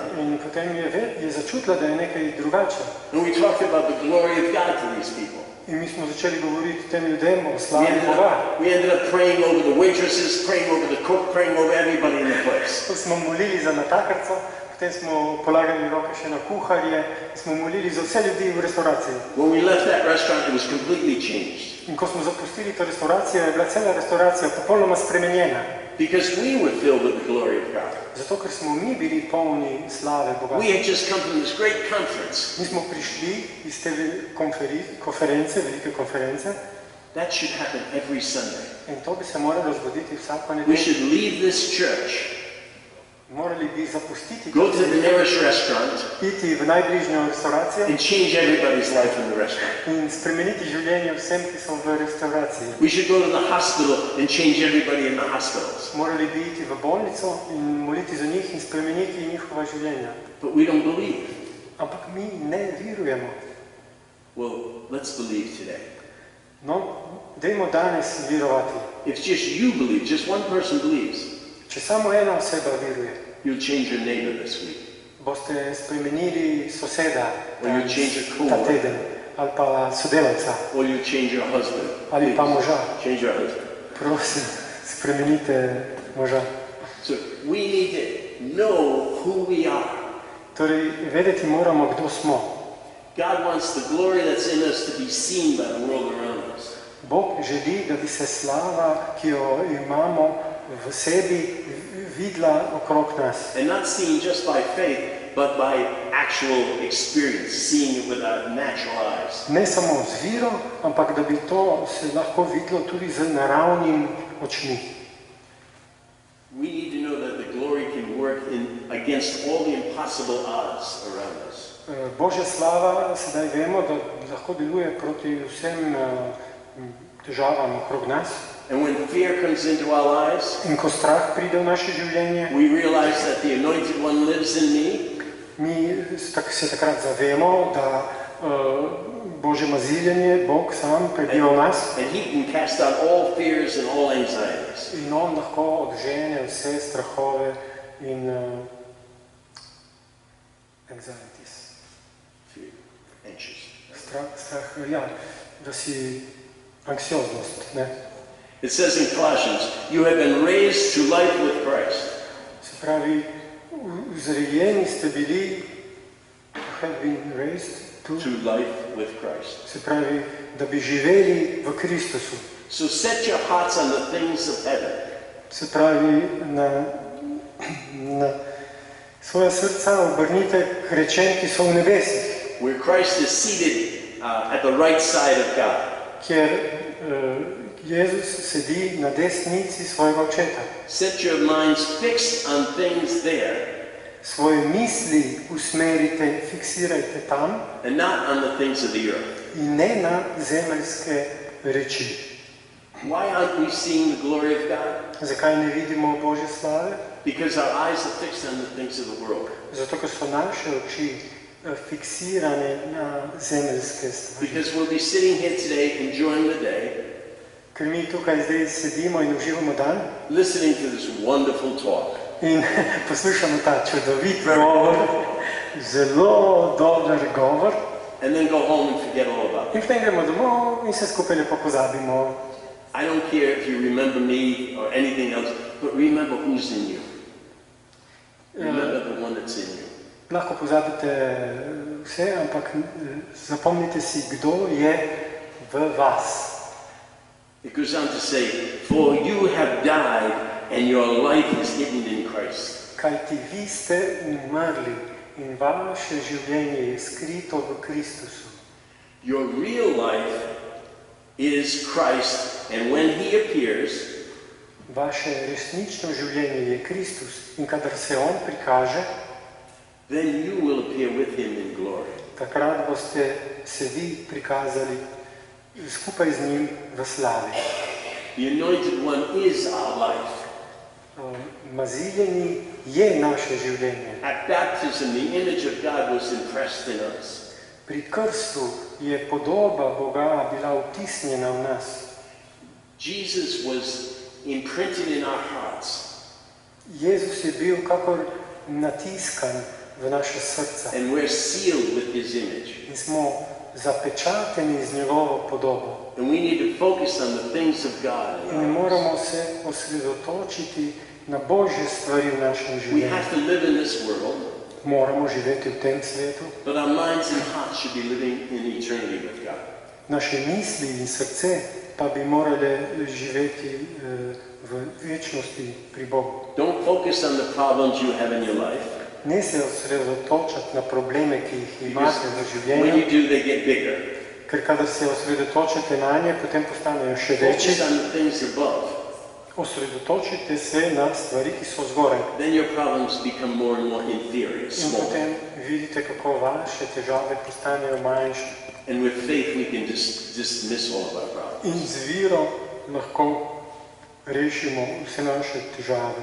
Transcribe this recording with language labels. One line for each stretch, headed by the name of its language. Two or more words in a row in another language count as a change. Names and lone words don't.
Slovenian: In potem je začutila, da je nekaj drugače.
English: And we talked about the glory of God to these people.
Slovenian: In mi smo začeli govoriti tem ljudem o slavi Boga.
English: We ended up praying over the waitresses, praying over the cook, praying over everybody in the place.
Slovenian: Ko smo molili za natakarico, potem smo polagali roke še na kuharje, smo molili za vse ljudi v restauraciji.
English: When we left that restaurant, it was completely changed.
Slovenian: In ko smo zapustili to restauracijo, je bila cela restauracija popolnoma spremenjena.
English: Because we were filled with the glory of God.
Slovenian: Zato, ker smo mi bili polni slave Boga.
English: We had just come from this great conference.
Slovenian: Mi smo prišli iz te konference, velike konference.
English: That should happen every Sunday.
Slovenian: In to bi se moralo zgoditi vsako
English: We
Slovenian: nedeljo.
English: should leave this church
Slovenian: Morali bi zapustiti,
English: go to the nearest restaurant,
Slovenian: iti v najbližnjo restauracijo
English: and change everybody's life in the restaurant.
Slovenian: in spremeniti življenje vsem, ki so v restauraciji.
English: We should go to the hospital and change everybody in the hospitals.
Slovenian: Morali bi iti v bolnico in moliti za njih in spremeniti njihova življenja.
English: But we don't believe.
Slovenian: Ampak mi ne verujemo.
English: Well, let's believe today.
Slovenian: No, dajmo danes verovati.
English: If just you believe, just one person believes,
Slovenian: Če samo ena oseba veruje,
English: you'll change your neighbor this week.
Slovenian: boste spremenili soseda
English: Or you change a
Slovenian: ta
English: coworker.
Slovenian: teden, ali pa sodelavca,
English: Or you change your husband.
Slovenian: ali pa
English: Please,
Slovenian: moža.
English: change your husband.
Slovenian: Prosim, spremenite moža.
English: So we need to know who we are.
Slovenian: Torej, vedeti moramo, kdo smo.
English: God wants the glory that's in us to be seen by the world around us.
Slovenian: Bog želi, da bi se slava, ki jo imamo v sebi, videla okrog nas.
English: And not seen just by faith, but by actual experience, seeing it with our natural eyes.
Slovenian: Ne samo z viro, ampak da bi to se lahko videlo tudi z naravnim očmi.
English: We need to know that the glory can work against all the impossible odds around us.
Slovenian: Božja slava, sedaj vemo, da lahko deluje proti vsem težavam okrog nas.
English: And when fear comes into our lives,
Slovenian: In ko strah pride v naše življenje,
English: we realize that the Anointed One lives in me,
Slovenian: mi se takrat zavemo, da Božje maziljenje, Bog sam prebiva v nas
English: and He can cast out all fears and all anxieties.
Slovenian: in On lahko odžene vse strahove in anxieties.
English: Fear, anxious.
Slovenian: Strah, ja, da si anksioznost, ne?
English: It says in Colossians, you have been raised to life with Christ.
Slovenian: Se pravi, vzrejeni ste bili,
English: have been raised to, To life with Christ.
Slovenian: se pravi, da bi živeli v Kristusu.
English: So set your hearts on the things of heaven.
Slovenian: Se pravi, na svoja srca obrnite k rečem, ki so v nebesih,
English: Where Christ is seated at the right side of God.
Slovenian: kjer Jezus sedi na desnici svojega očeta.
English: Set your minds fixed on things there
Slovenian: Svoje misli usmerite, fiksirajte tam
English: and not on the things of the earth.
Slovenian: in ne na zemeljske reči.
English: Why aren't we seeing the glory of God?
Slovenian: Zakaj ne vidimo Božje slave?
English: Because our eyes are fixed on the things of the world.
Slovenian: Zato, ker so naše oči fiksirane na zemeljske stvari.
English: Because we'll be sitting here today enjoying the day,
Slovenian: Ker mi tukaj zdaj sedimo in uživamo dan
English: listening to this wonderful talk.
Slovenian: in poslušamo ta čudovit govor, zelo dober govor,
English: And then go home and forget all about it.
Slovenian: in potem gremo domov in se skupaj lepo pozabimo.
English: I don't care if you remember me or anything else, but remember who's in you. Remember the one that's in you.
Slovenian: Lahko pozabite vse, ampak zapomnite si, kdo je v vas.
English: It goes on to say, for you have died and your life is hidden in Christ.
Slovenian: Kajti vi ste umrli in vaše življenje je skrito v Kristusu.
English: Your real life is Christ, and when He appears,
Slovenian: Vaše resnično življenje je Kristus in kadar se On prikaže,
English: then you will appear with Him in glory.
Slovenian: takrat boste se vi prikazali skupaj z njim v slavi.
English: The Anointed One is our life.
Slovenian: Maziljeni je naše življenje.
English: At baptism, the image of God was impressed in us.
Slovenian: Pri krstu je podoba Boga bila vtisnjena v nas.
English: Jesus was imprinted in our hearts,
Slovenian: Jezus je bil kakor natiskan v naše srca
English: and we're sealed with His image.
Slovenian: in smo zapečateni z njegovo podobo.
English: And we need to focus on the things of God.
Slovenian: in
English: In our lives.
Slovenian: moramo se osredotočiti na Božje stvari v našem
English: We
Slovenian: življenju.
English: have to live in this world,
Slovenian: Moramo živeti v tem svetu.
English: but our minds and hearts should be living in eternity with God.
Slovenian: Naše misli in srce pa bi morale živeti v večnosti pri Bogu.
English: Don't focus on the problems you have in your life,
Slovenian: Ne se osredotočati na probleme, ki jih imate v
English: when
Slovenian: življenju,
English: you do, they get bigger.
Slovenian: ker kadar se osredotočate na nje, potem postanejo še
English: Focus
Slovenian: večji.
English: on the things above.
Slovenian: osredotočite se na stvari, ki so zgoraj.
English: Then your problems become more and more inferior,
Slovenian: In
English: small.
Slovenian: potem vidite, kako vaše težave postanejo manjše.
English: And with faith we can dismiss all of our problems.
Slovenian: In z vero lahko rešimo vse naše težave.